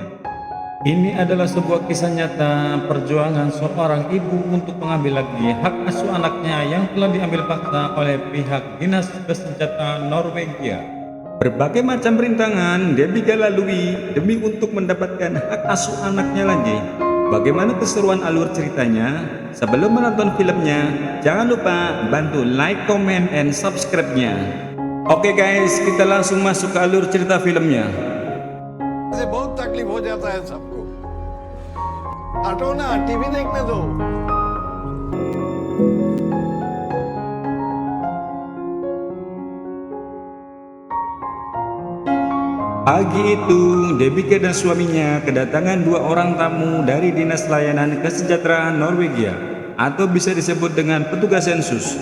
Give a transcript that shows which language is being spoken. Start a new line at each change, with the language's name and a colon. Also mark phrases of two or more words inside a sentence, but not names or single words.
Indonesian: Ini adalah sebuah kisah nyata perjuangan seorang ibu untuk mengambil lagi hak asuh anaknya yang telah diambil paksa oleh pihak Dinas Kesejahteraan Norwegia. Berbagai macam rintangan Debika lalui demi untuk mendapatkan hak asuh anaknya lagi. Bagaimana keseruan alur ceritanya? Sebelum menonton filmnya, jangan lupa bantu
English: like, comment, and subscribe-
Indonesian: nya. Oke guys, kita langsung masuk ke alur cerita filmnya.
Hindi: से बहुत तकलीफ हो जाता है सबको। हटो ना, टीवी देखने दो।
Indonesian: Pagi itu, Debika dan suaminya kedatangan dua orang tamu dari Dinas Layanan Kesejahteraan Norwegia, atau bisa disebut dengan petugas sensus.